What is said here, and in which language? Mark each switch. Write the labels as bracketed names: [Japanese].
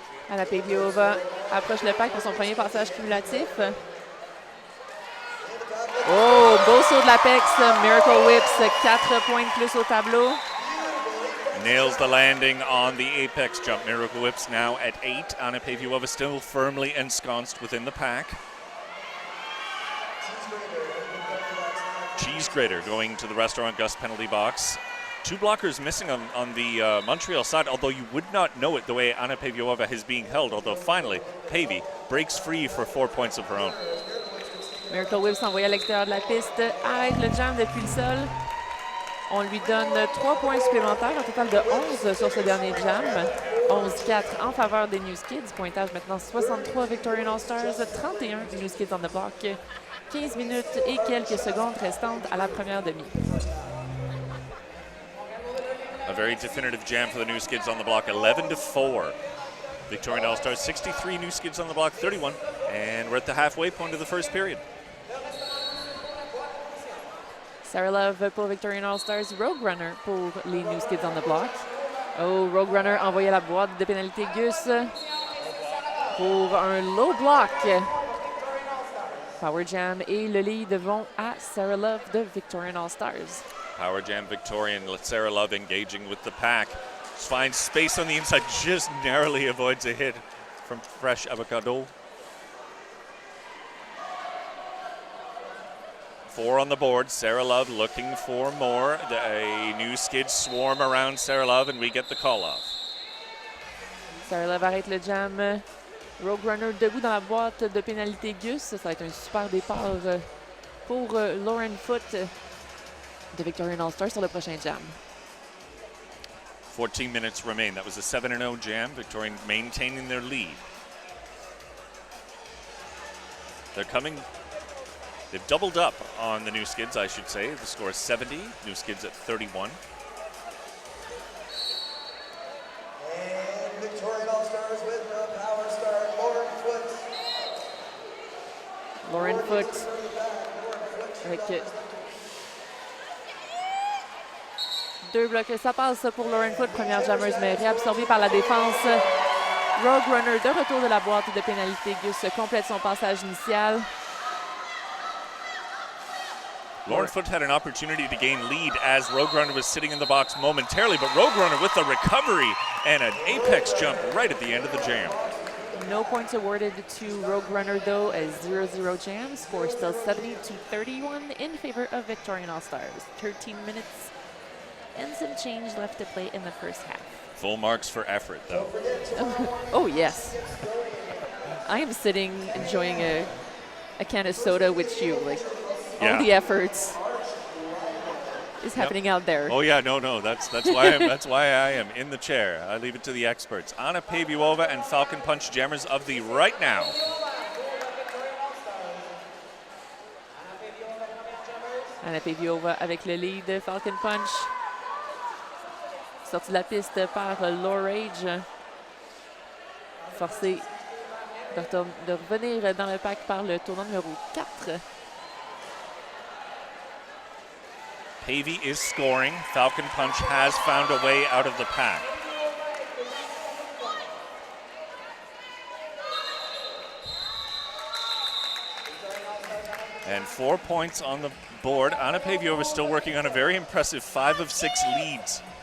[French] Anna Paviuova approche le pack pour son premier passage cumulatif. Oh, beau saut de l'Apex, Miracle Whips, 4 points de plus au tableau. [English] Nails the landing on the apex jump. Miracle Whips now at 8. Anna Paviuova still firmly ensconced within the pack. Cheese Grater going to the Restaurant Gus penalty box. 2 blockers missing on the Montreal side, although you would not know it the way Anna Paviuova is being held, although finally Pavi breaks free for 4 points of her own. [French] Miracle Whips envoyé à l'extérieur de la piste, arrête le jam depuis le sol. On lui donne 3 points supplémentaires, un total de 11 sur ce dernier jam. 11-4 en faveur des New Skids. Pointage maintenant 63 Victorian All-Stars, 31 New Skids on the block. 15 minutes et quelques secondes restantes à la première demi. [English] A very definitive jam for the New Skids on the block, 11-4. Victorian All-Stars, 63 New Skids on the block, 31. And we're at the halfway point of the first period. [French] Sarah Love pour Victorian All-Stars, Rogue Runner pour les New Skids on the block. Oh, Rogue Runner envoyé à la boîte de pénalité Gus pour un low block. Power Jam et le lead vont à Sarah Love de Victorian All-Stars. [English] Power Jam Victorian, Sarah Love engaging with the pack. Finds space on the inside, just narrowly avoids a hit from Fresh Avocado. 4 on the board. Sarah Love looking for more. A New Skids swarm around Sarah Love, and we get the call off. [French] Sarah Love arrête le jam. Rogue Runner debout dans la boîte de pénalité Gus. Ça va être un super départ pour Lauren Foote de Victorian All-Stars sur le prochain jam. [English] 14 minutes remain. That was a 7-0 jam. Victorian maintaining their lead. They're coming. They've doubled up on the New Skids, I should say. The score is 70. New Skids at 31. And Victorian All-Stars with the power star, Lauren Foote. [French] Lauren Foote avec 2 blocs. Ça passe pour Lauren Foote, première jammeuse, mais réabsorbée par la défense. Rogue Runner de retour de la boîte de pénalité. Gus complète son passage initial. [English] Lauren Foote had an opportunity to gain lead as Rogue Runner was sitting in the box momentarily, but Rogue Runner with the recovery and an apex jump right at the end of the jam. No points awarded to Rogue Runner, though, as 0-0 jam. Score still 70-31 in favor of Victorian All-Stars. 13 minutes and some change left to play in the first half. Full marks for effort, though. Oh, yes. I am sitting enjoying a can of soda with you. Like, all the efforts is happening out there. Oh yeah, no, that's why I am in the chair. I leave it to the experts. Anna Paviuova and Falcon Punch jammers of the right now. [French] Anna Paviuova avec le lead, Falcon Punch. Sorti de la piste par Law Rage. Forcé de revenir dans le pack par le tournant numéro 4. [English] Pavi is scoring. Falcon Punch has found a way out of the pack. And 4 points on the board. Anna Paviuova is still working on a very impressive 5 of 6 leads.